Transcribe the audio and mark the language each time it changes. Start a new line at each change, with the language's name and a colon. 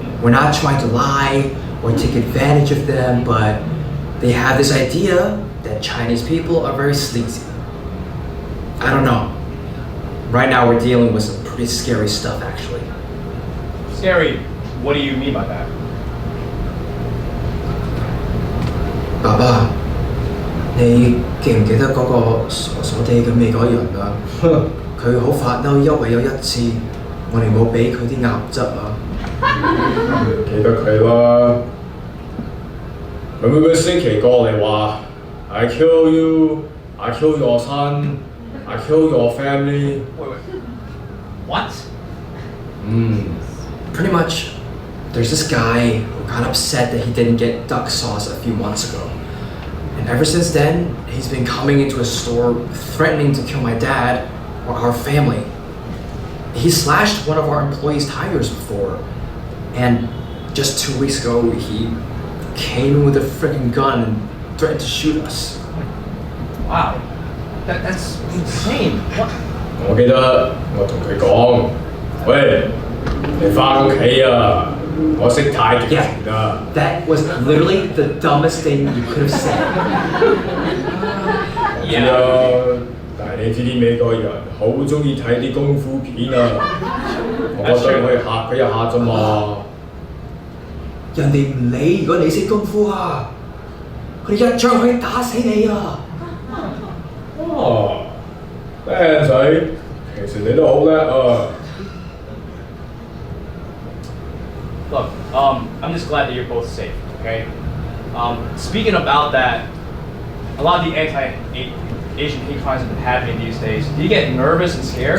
English: We're not trying to lie or take advantage of them, but they have this idea that Chinese people are very sleazy. I don't know. Right now we're dealing with some pretty scary stuff actually. Scary, what do you mean by that?
Cantonese: 爸爸，你記唔記得嗰個傻傻地嘅美國人啊？佢好發嬲，因為有一次我哋冇俾佢啲鴨汁啊。記得佢啦。佢每個星期過嚟話
English: I kill you, I kill your son, I kill your family. Wait. What? Pretty much, there's this guy who got upset that he didn't get duck sauce a few months ago. And ever since then, he's been coming into a store threatening to kill my dad or our family. He slashed one of our employees' tires before. And just 2 weeks ago, he came in with a freaking gun and threatened to shoot us. Wow. That's insane. What?
Cantonese: 我記得我同佢講，喂，你返屋企啊！我識太極拳啊！
English: That was literally the dumbest thing you could have said.
Cantonese: 係啊，但係你知啲美國人好中意睇啲功夫片啊，我覺得可以嚇佢一下啫嘛。人哋唔理，如果你識功夫啊，佢哋一槍可以打死你啊！哦，靚仔，其實你都好叻啊！
English: Look, I'm just glad that you're both safe, okay? Speaking about that, a lot of the anti-Asian hate crimes have been happening these days. Do you get nervous and scared?